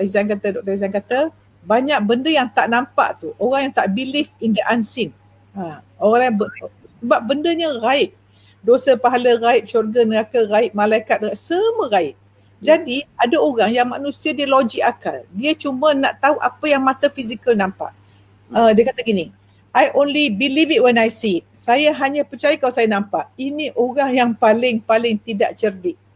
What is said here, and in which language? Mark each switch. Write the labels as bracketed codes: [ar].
[ms] Izan kata, banyak benda yang tak nampak tu. Orang yang tak [en] believe in the unseen. [ms] Orang yang sebab bendanya gaib. Dosa, pahala gaib, syurga, neraka gaib, malaikat gaib, semua gaib. Jadi ada orang yang manusia dia logik akal. Dia cuma nak tahu apa yang mata fizikal nampak. Dia kata gini, [en] I only believe it when I see it. [ms] Saya hanya percaya kalau saya nampak. Ini orang yang paling tidak cerdik.